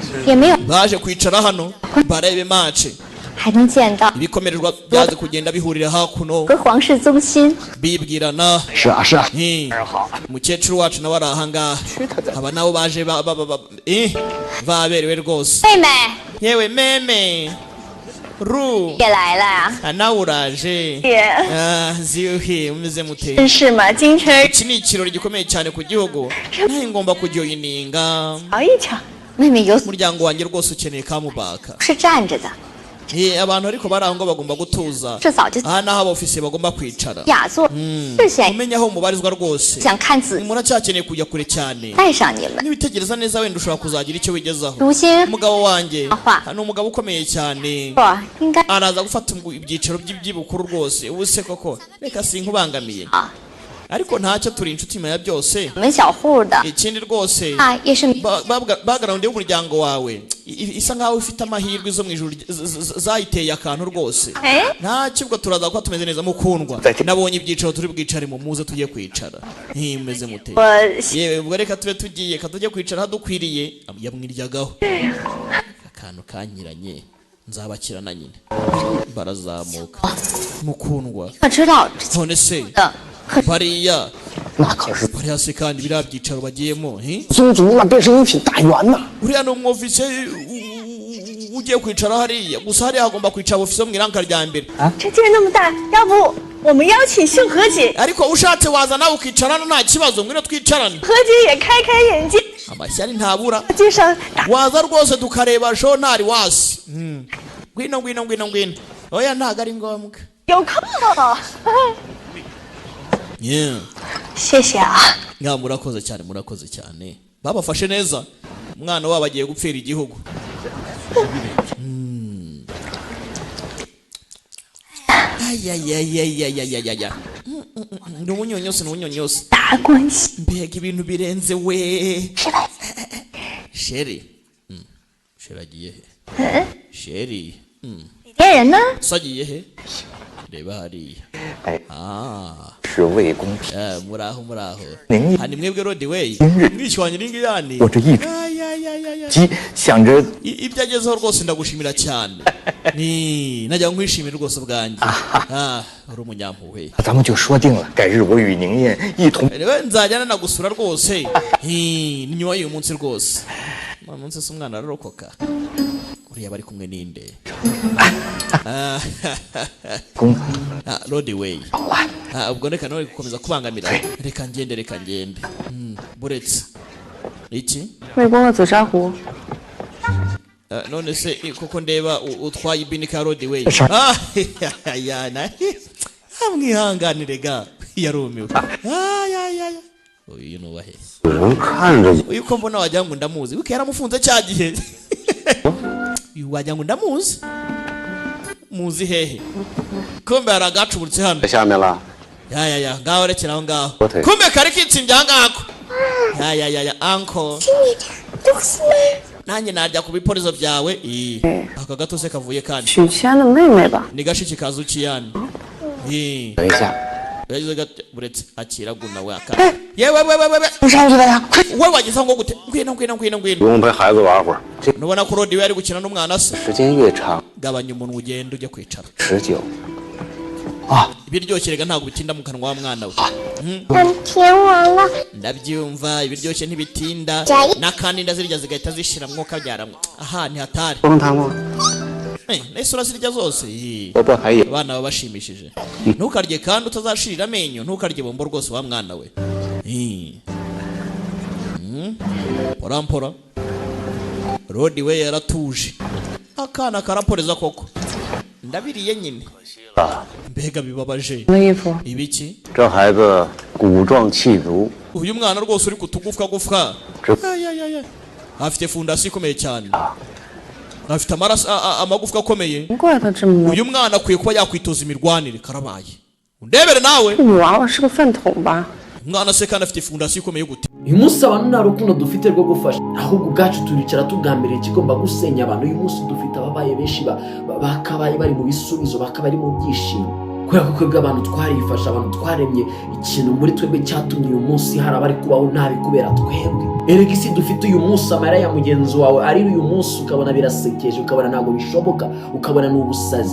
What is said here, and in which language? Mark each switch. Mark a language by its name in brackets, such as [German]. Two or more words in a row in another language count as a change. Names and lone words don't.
[Chinese] 也没有 [Kinyarwanda] baje kwicara hano barebe match [Chinese] 还能见到 [Kinyarwanda] ibikomererwa byaze kugenda bihurira hakuno [Chinese] 和皇室宗亲 [Kinyarwanda] bibwirana [Chinese] 是啊是啊， [Kinyarwanda] umukecuru wacu nawe ari ahangaha aba nabo baje baberewe rwose [Chinese] 妹妹 [Kinyarwanda] yewe meme ru [Chinese] 也来了呀， [Kinyarwanda] nawe uraje [Chinese] 也 [Kinyarwanda] ziuhi umeze mute [Chinese] 真是嘛，京城 [Kinyarwanda] iki ni ikirori gikomeye cyane ku gihugu nawe ngomba kujyoyininga [Chinese] 瞧一瞧，妹妹有 [Kinyarwanda] umuryango wanjye rwose ukeneye kamubaka [Chinese] 是站着的， [Kinyarwanda] abantu ariko bari aho ngo bagomba gutuza [Chinese] 这早就 [Kinyarwanda] aha naho abofisiye bagomba kwicara [Chinese] 雅座，是显 [Kinyarwanda] umenya aho mubarizwa rwose [Chinese] 想看仔细 [Kinyarwanda] umuntu acyakeneye kujya kure cyane [Chinese] 带上你们。 [Kinyarwanda] nibitegereza neza wenda ushobora kuzagira icyo wigezaho [Chinese] 如今 [Kinyarwanda] umugabo wanjye Aha. ni umugabo ukomeye cyane [Chinese] 我应该 [Kinyarwanda] araza gufata ibyicaro by'ibyibukuru rwose ubu se koko reka sinkubangamiye [Chinese] 啊， [Kinyarwanda] ariko ntacyo turi inshuti nyuma ya byose [Chinese] 我们小户的 [Kinyarwanda] ikindi rwose [Chinese] 啊也是 [Kinyarwanda] background y'umuryango wawe isa nkaho ifite amahirwe zo mu ijuru zayiteye akantu rwose [Chinese] 哎， [Kinyarwanda] ntacyo ubwo turaza kuba tumeze neza mukundwa nabonye ibyicaro turi bwicare mu muze tujye kwicara meze mute [Chinese] 我 [Kinyarwanda] yewe ubwo reka tube tugiye tujye kwicara hadukwiriye yamwiryagaho akantu kanyiranye nzabakirana nyine barazamuka mukundwa [Chinese] 我知道 [Kinyarwanda] none se [Chinese] 的， [Kinyarwanda] bariya [Chinese] 那可是 [Kinyarwanda] bariya se kandi biriya byicaro bagiyemo [Chinese] 宗族，那便是一品大员呐。 [Kinyarwanda] uriya ni umwofisiye ugiye kwicara hariya gusa hariya hagomba kwicara ofisiye mu iranka rya mbere [Chinese] 这地儿那么大，要不我们邀请秀禾姐， [Kinyarwanda] ariko ushatse waza nawe ukicarana nta kibazo ngwino twicarane [Chinese] 禾姐也开开眼界， [Kinyarwanda] amashyari ntabura [Chinese] 街上打 [Kinyarwanda] waza rwose tukareba show ntari wasi ngwino oya ntago ari ngombwa [Chinese] 有空了。 谢谢啊， [Kinyarwanda] murakoze cyane babafashe neza umwana wabo agiye gupfira igihugu ni ubunyonyose [Chinese] 打关系， [Kinyarwanda] mbega ibintu birenze we sheri sheri agiye he sheri [Chinese] 李天人呢？ [Kinyarwanda] so agiye he reba hariya [Chinese] 哎， ah 是魏公平， [Kinyarwanda] muraho [Chinese] 您 [Kinyarwanda] hani mwebwe rodi we [Chinese] 今日 [Kinyarwanda] mwishwanye n'ingiyani [Chinese] 我这一 [Kinyarwanda] ya [Chinese] 鸡想着 [Kinyarwanda] ibyo agezeho rwose ndagushimira cyane ni najya nkwishimira rwose bwanjye uri umunyampuhwe [Chinese] 咱们就说定了，改日我与宁燕一同。 [Kinyarwanda] rero nzajyana nagusura rwose ni nyuma y'uyu munsi rwose uyu munsi se umwana ararokoka uriya bari kumwe n'inde [Chinese] 公 [Kinyarwanda] rodi way [Chinese] 好了， [Kinyarwanda] ubwo reka nawe gukomeza kubangamira reka ngende buretse iki [Chinese] 魏公的紫砂壶， [Kinyarwanda] none se koko ndeba utwaye ibinika ya rodi way amwihanganire ga yarumiwe uyu nubahe [Chinese] 人看着 [Kinyarwanda] uyu ko mbona wagira ngo ndamuzi wiko yaramufunze cya gihe uyu wagira ngo ndamuzi muzi hehe kumbe hari agacuburutse hano [Chinese] 下面了， [Kinyarwanda] ya ngaho rekera aho ngaho Ote. kumbe kari kitsimbye aho ngako ya anko nanjye najya ku biporizo byawe aka gato se kavuye kandi [Chinese] 许谦的妹妹吧？ [Kinyarwanda] ni gashiki kazukiyani [Chinese] 等一下， [Kinyarwanda] buretse akiraguna we aka yewe [Chinese] 不上去了呀！快， [Kinyarwanda] we wagize ngo gute ngwino [Chinese] 不用陪孩子玩会儿， [Kinyarwanda] nubona ko rodi we ari gukina n'umwana se [Chinese] 时间越长， [Kinyarwanda] gabanya umuntu ugenda ujya kwicara [Chinese] 持久。 [Kinyarwanda] ibiryoshye rega ntabwo bitinda mu kanwa wa mwana we [Chinese] 天王了， [Kinyarwanda] ndabyumva ibiryoshye ntibitinda n'akandi ndazirya zigahita zishiramwo kabyaramwo aha ntihatari [Chinese] 不能谈吗？ [Kinyarwanda] nese urazirya zose [Chinese] 我这还有， [Kinyarwanda] abana baba bashimishije ntukarye kandi utazashirira amenyo ntukarye bombo rwose wa mwana we porampora rodi we yaratuje akana karaporeza koko ndabiriye nyine mbega bibabaje [Chinese] 什么衣服？ [Kinyarwanda] ibiki [Chinese] 这孩子骨壮气足， [Kinyarwanda] uyu mwana rwose uri kutugufwa [Chinese] 这 [Kinyarwanda] afite fondasiyo ikomeye cyane afite amagufwa akomeye [Chinese] 难怪他这么冷。 [Kinyarwanda] uyu mwana akwiye kuba yakwitoza imirwanire karabaye undebere nawe [Chinese] 女娃娃是个饭桶吧？ [Kinyarwanda] umwana se kandi afite fondasiyo ikomeye gute uyu munsi abantu nta rukundo dufite rwo gufasha ahubwo ubwacu turicara tugambiriye ikigomba gusenya abantu uyu munsi dufite ababaye benshi bakabaye bari mu bisubizo bakabaye mu byishimo kubera ko twebwe abantu twarifasha abantu twaremye ikintu muri twebwe cyatumye uyu munsi hari abari kubaho nabi kubera twebwe erega isi dufite uyu munsi amara ya mugenzi wawe ari uyu munsi ukabona birasekeje, ukabona ntabwo bishoboka, ukabona n'ubusazi.